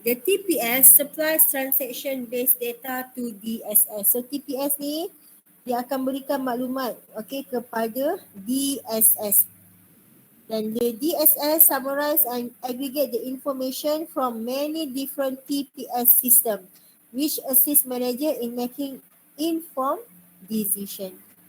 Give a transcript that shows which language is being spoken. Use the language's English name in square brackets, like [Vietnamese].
[English] The TPS supplies transaction based data to DSS. [Malay] So TPS ni dia akan berikan maklumat kepada DSS. [English] Dan the DSS summarize and aggregate the information from many different TPS system which assist manager in making informed decision.